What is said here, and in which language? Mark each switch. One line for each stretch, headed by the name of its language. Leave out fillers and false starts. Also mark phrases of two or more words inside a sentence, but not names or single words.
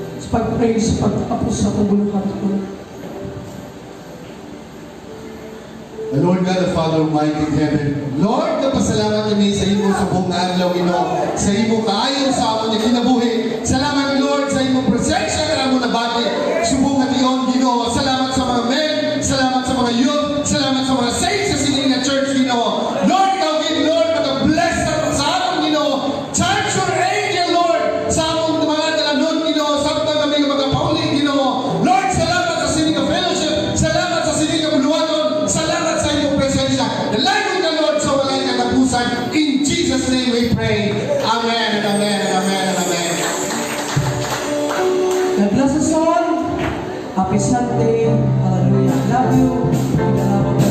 Hiligaynon: pag-pray sa pagtapos sa paguluhan ko.
English: The Lord God, the Father Almighty in heaven, Lord,
Hiligaynon: napasalamat kami sa imo sa buong adlaw, Ginoo, sa imo kaayon sa amon nga kinabuhi. Salamat, Lord, sa imo presensya nga amon nabati. Subong tion, Ginoo. Salamat sa mga men, salamat sa mga youth, salamat sa mga saints sa Sininga Church, Ginoo. Lord, ikaw gid, Lord, maka-bless sa amon, Ginoo.
English: Charge your angel, Lord,
Hiligaynon: sa amon mga dalanon, Ginoo, sa amon kami nga magpauli, Ginoo. Lord, salamat sa Sininga Fellowship, salamat sa Sininga Buluhaton, salamat sa iyong presensya. Dalagon ka, Lord, sa walay katapusan.
English: In Jesus' name we pray. Amen and amen and amen and amen. God bless us all. Happy Sunday. Hallelujah. Love you.